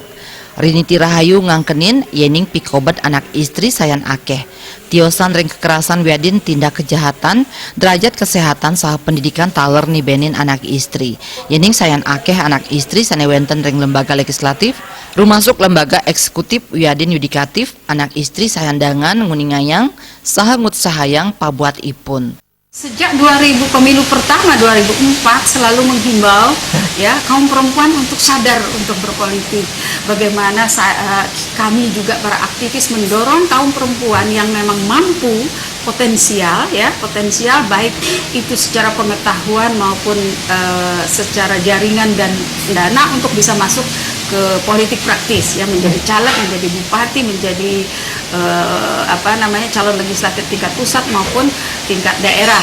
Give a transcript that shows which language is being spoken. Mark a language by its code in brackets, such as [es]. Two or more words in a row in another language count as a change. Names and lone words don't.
[ban] Riniti Rahayu ngangkenin yening pikobat anak istri sayan akeh tiosan ring kekerasan wiadin tindak kejahatan derajat kesehatan saha pendidikan taler nibenin anak istri. Yening sayan akeh anak istri sanewenten ring lembaga legislatif rumasuk lembaga eksekutif wiadin yudikatif anak istri sayandangan nguningayang saha ngut sahayang pabuat ipun. [id] Sejak 2000 pemilu pertama 2004 selalu menghimbau ya kaum perempuan untuk sadar untuk berpolitik. Bagaimana kami juga para aktivis mendorong kaum perempuan yang memang mampu potensial baik itu secara pengetahuan maupun secara jaringan dan dana untuk bisa masuk ke politik praktis ya, menjadi caleg, menjadi bupati, menjadi calon legislatif tingkat pusat maupun tingkat daerah.